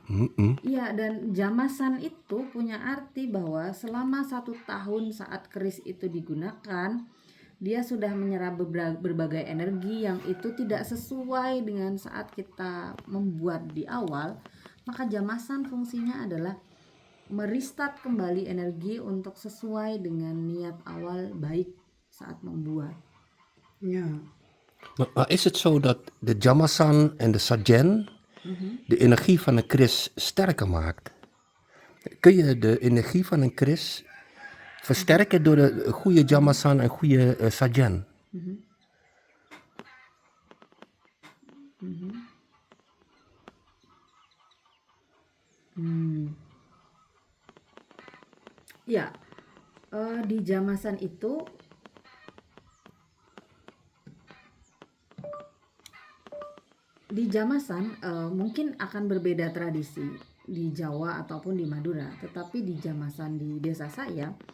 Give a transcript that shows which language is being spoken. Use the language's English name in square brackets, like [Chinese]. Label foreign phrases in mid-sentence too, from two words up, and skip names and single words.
[Indonesian] Iya, dan jamasan itu punya arti bahwa selama 1 tahun saat keris itu digunakan, dia sudah menyerap berbagai energi yang itu tidak sesuai dengan saat kita membuat di awal. Maka jamasan fungsinya adalah merestart kembali energi untuk sesuai dengan niat awal baik saat membuat. [Dutch] Ja. Maar is het zo dat de Jamasan en de Sajen de energie van een kris sterker maakt? Kun je de energie van een kris versterken door de goede Jamasan en goede Sajen? [Indonesian] Ya, di Jamasan itu mungkin akan berbeda tradisi di Jawa ataupun di Madura, tetapi di Jamasan di desa saya